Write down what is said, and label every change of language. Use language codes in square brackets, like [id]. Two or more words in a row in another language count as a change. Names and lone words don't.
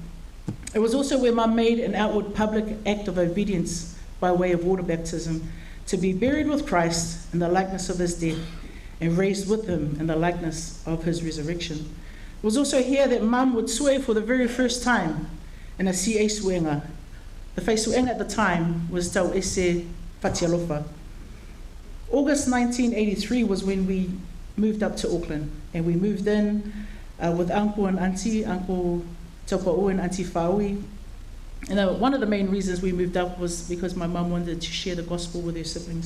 [en] It was also where Mum made an outward public act of obedience by way of water baptism, to be buried with Christ in the likeness of his death and raised with him in the likeness of his resurrection. It was also here that Mum would swear for the very first time in a CA suenga. The [sm] whai suenga [en] at the time was tau ese Fatialofa. August 1983 was when we moved up to Auckland, and we moved in with Uncle and Auntie, Uncle Taupa'u and Auntie Faui. And one of the main reasons we moved up was because my mum wanted to share the gospel with her siblings.